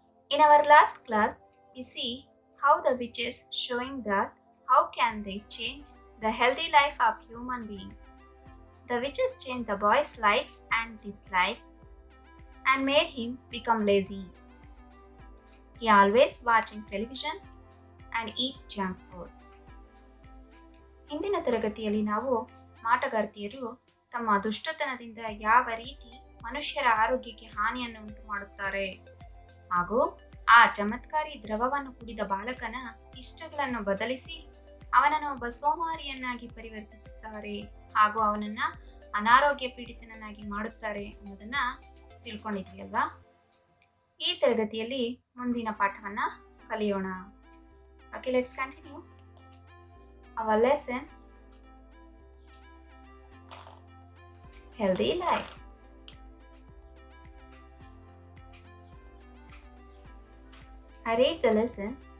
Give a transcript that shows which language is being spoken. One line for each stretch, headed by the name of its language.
English: In our last class, we see how the witches showing that how can they change the healthy life of human being. The witches changed the boy's likes and dislikes and made him become lazy. He always watching television and eat junk food.
Kannada: ಹಿಂದಿನ ತರಗತಿಯಲ್ಲಿ ನಾವು ಮಾಟಗಾರ್ತಿಯರು ತಮ್ಮ ದುಷ್ಟತನದಿಂದ ಯಾವ ರೀತಿ ಮನುಷ್ಯರ ಆರೋಗ್ಯಕ್ಕೆ ಹಾನಿಯನ್ನು ಉಂಟು ಮಾಡುತ್ತಾರೆ ಹಾಗೂ ಆ ಚಮತ್ಕಾರಿ ದ್ರವವನ್ನು ಕುಡಿದ ಬಾಲಕನ ಇಷ್ಟಗಳನ್ನು ಬದಲಿಸಿ ಅವನನ್ನು ಒಬ್ಬ ಸೋಮಾರಿಯನ್ನಾಗಿ ಪರಿವರ್ತಿಸುತ್ತಾರೆ ಹಾಗೂ ಅವನನ್ನ ಅನಾರೋಗ್ಯ ಪೀಡಿತನನ್ನಾಗಿ ಮಾಡುತ್ತಾರೆ ಅನ್ನೋದನ್ನ ತಿಳ್ಕೊಂಡಿದ್ವಿ ಅಲ್ವಾ. ಈ ತರಗತಿಯಲ್ಲಿ ಮುಂದಿನ ಪಾಠವನ್ನ ಕಲಿಯೋಣ.
English: Okay, let's continue our lesson, Healthy Life. I read the lesson.